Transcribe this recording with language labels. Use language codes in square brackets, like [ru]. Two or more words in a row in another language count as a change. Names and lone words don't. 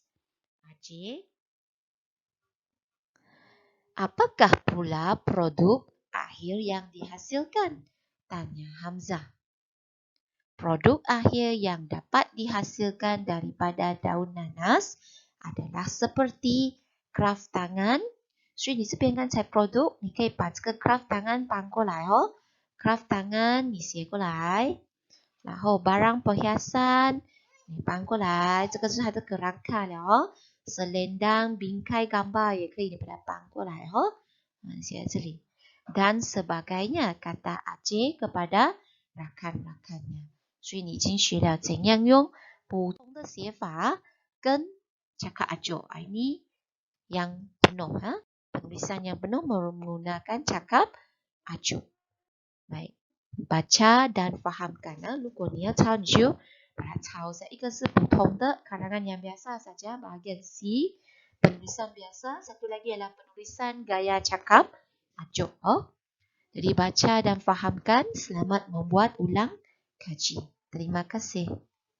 [ms] Ajay, apakah pula produk akhir yang dihasilkan? Tanya Hamzah. Produk akhir yang dapat dihasilkan daripada daun nanas adalah seperti kraft tangan. [zh] 所以你这边刚才 product 你可以把这个 [ms] kraft tangan [zh] 搬过来哦。 [ms] kraft tangan [zh] 你写过来，然后 [ms] barang perhiasan [zh] 你搬过来，这个是它的 kerangka 了哦。 [ms] selendang bingkai gambar [zh] 也可以你把它搬过来哦。写在这里。 [ms] dan sebagainya kata Aceh kepada rakan-rakannya。 [zh] 所以你已经学了怎样用普通的写法跟 [ms] cakap ajuk. Ini yang penuh. Penulisan yang penuh menggunakan cakap ajuk. Baik. Baca dan fahamkan. [zh] 如果你要抄你就把它抄下。一个是普通的 [ms] karangan yang biasa saja bahagian C. Penulisan biasa. Satu lagi adalah penulisan gaya cakap ajuk. Jadi baca dan fahamkan. Selamat membuat ulang kaji. Terima kasih.